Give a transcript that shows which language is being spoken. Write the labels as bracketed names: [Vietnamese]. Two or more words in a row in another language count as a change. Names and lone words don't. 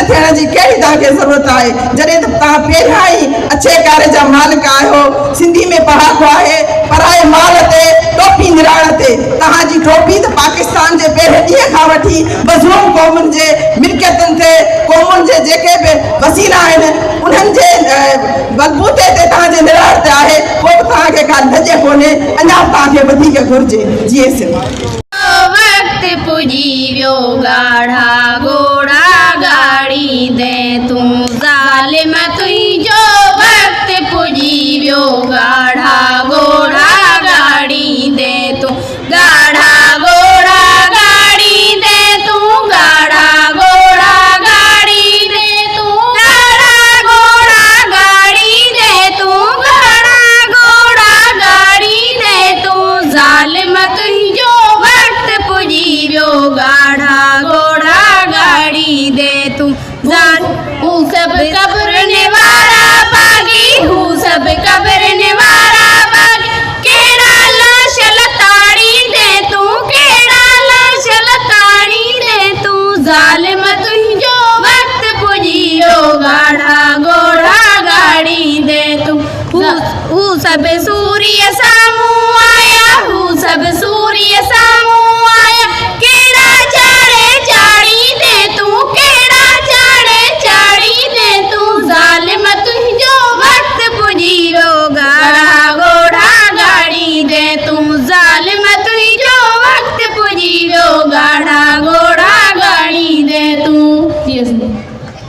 [Sindhi] थियण जी कहिड़ी तव्हांखे ज़रूरत आहे जॾहिं त तव्हां पहिरियां ई अच्छे कारे जा मालिक आहियो सिंधी में पहाको आहे पराए माल ते टोपी निराण ते तव्हांजी टोपी त पाकिस्तान जे पहिरें ॾींहं खां वठी मज़लूम क़ौमुनि जे मिल्कियतुनि ते क़ौमुनि जे जेके बि वसीला आहिनि उन्हनि जे बलबूते ते तव्हांजे निराण ते आहे पोइ बि तव्हांखे का लॼ कोन्हे अञा तव्हांखे वधीक घुरिजे जीअं सिंध [Saraiki] वक्त पुजी वियो गाढ़ा घोड़ा गाड़ी दे तू ज़ालिम तुझो वक्त पुजी वियो गाढ़ा घोड़ा गाड़ी दे तू गाढ़ा घोड़ा गाड़ी दे तू गाढ़ा घोड़ा गाड़ी दे तू गाढ़ा घोड़ा गाड़ी दे तू गाढ़ा घोड़ा गाड़ी दे तू ज़ालिम तुझो वक्त पुजी वियो गाढ़ा घोड़ा गाड़ी दे तू हू सब कब्र निवारा बागी हू सब कब्र निवारा बागी केड़ा लाश लताड़ी दे तू केड़ा लाश लताड़ी दे तू ज़ालिम तुझो वक्त पुजी वियो गाढ़ा घोड़ा गाड़ी दे तू हू सब सूर्य सामूं आया हू सब सूर्य सामूं आया केड़ा चाड़े चाड़ी दे तू केड़ा चाड़े चाड़ी दे तू ज़ालिम तुझो वक्त पुजी वियो गाढ़ा घोड़ा गाड़ी दे तू ज़ालिम तुझो वक्त पुजी वियो गाढ़ा घोड़ा गाड़ी दे तू